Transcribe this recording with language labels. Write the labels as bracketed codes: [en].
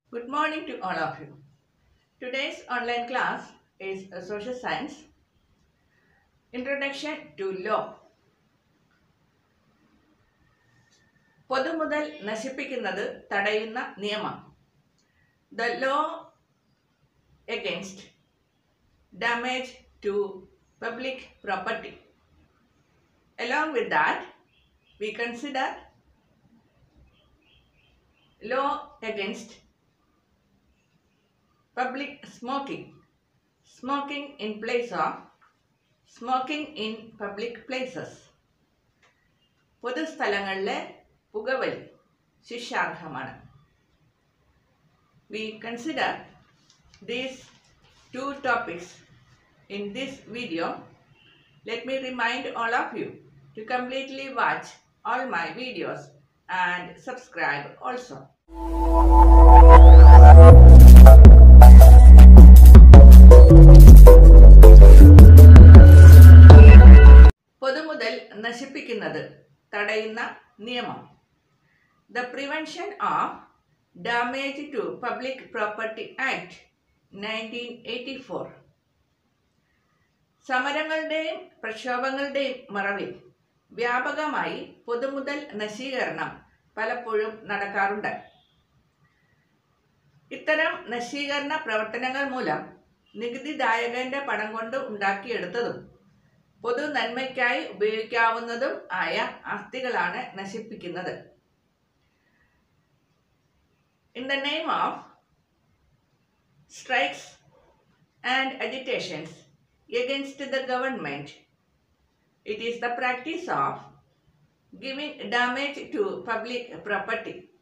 [en] Good morning to all of you. Today's online class is a social science introduction to law. [ml] പൊതുമുതൽ നശിപ്പിക്കുന്നത് തടയുന്ന നിയമം. [en] The law against damage to public property. Along with that, we consider law against public smoking. Smoking in place of smoking in public places. [ml] പൊതുസ്ഥലങ്ങളിലെ പുകവലി ശിക്ഷാർഹമാണ്. [en] We consider these two topics in this video. Let me remind all of you to completely watch all my videos and subscribe also. [ml] പൊതുമുതൽ നശിപ്പിക്കുന്നത് തടയുന്ന നിയമം. [en] The Prevention of Damage to Public Property Act 1984. [ml] സമരങ്ങളുടെയും പ്രക്ഷോഭങ്ങളുടെയും മറവിൽ വ്യാപകമായി പൊതുമുതൽ നശീകരണം പലപ്പോഴും നടക്കാറുണ്ട്. ഇത്തരം നശീകരണ പ്രവർത്തനങ്ങൾ മൂലം നികുതിദായകന്റെ പണം കൊണ്ട് ഉണ്ടാക്കിയെടുത്തതും പൊതു നന്മയ്ക്കായി ഉപയോഗിക്കാവുന്നതും ആയ ആസ്തികളാണ് നശിപ്പിക്കുന്നത്. [en] In the name of strikes and agitations against the government, it is the practice of giving damage to public property.